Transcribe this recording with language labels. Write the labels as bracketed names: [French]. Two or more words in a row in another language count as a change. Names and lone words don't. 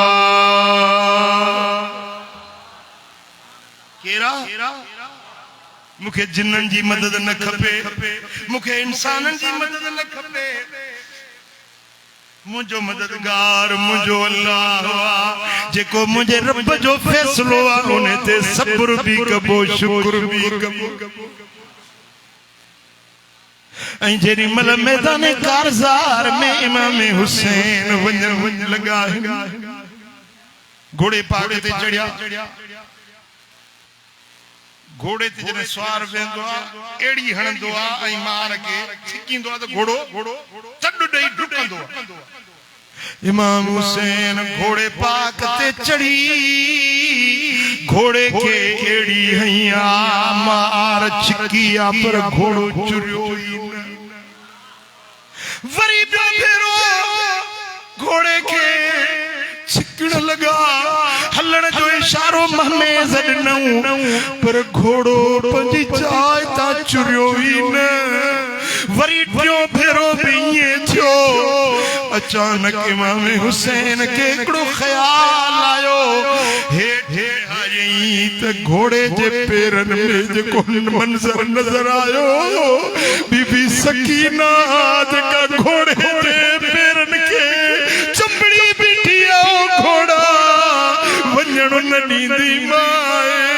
[Sindhi] केरा मुखे जिन्नन जी मदद न खपे मुखे इंसानन जी मदद न खपे मुझो मददगार मुझो अल्लाह जेको मुझे रब जो फैसलो आ उन ते सब्र भी कबो शुक्र भी कबो ऐं जेरी मल मैदान कारज़ार में इमाम हुसैन वञण लगा घोड़े पाड़े ते चढ़िया घोड़े ते जने सवार वेंदो आ एड़ी हणंदो आ ऐं मार के छिकींदो आ त घोड़ो चड ॾेई डुकंदो आ इमाम हुसैन घोड़े पाक ते चढ़ी घोड़े के एड़ी हैया मार छिकिया पर घोड़ो चुरियो वरी फेरो घोड़े के छिकण लगा हलण जो इशारो महमेज ॾिनऊं पर घोड़ो पंहिंजी जाइ तां चुरियो ई न वरी टियों भेरो बि ईअं थियो अचानक इमाम हुसैन के हिकिड़ो ख्याल आयो हेठि आयई त घोड़े जे पेरनि में जेको मंज़र नज़र आयो बीबी सकीना जेका घोड़े जे पेरनि खे चंबड़ी बीठी आ घोड़ा वञण न ॾींदी माए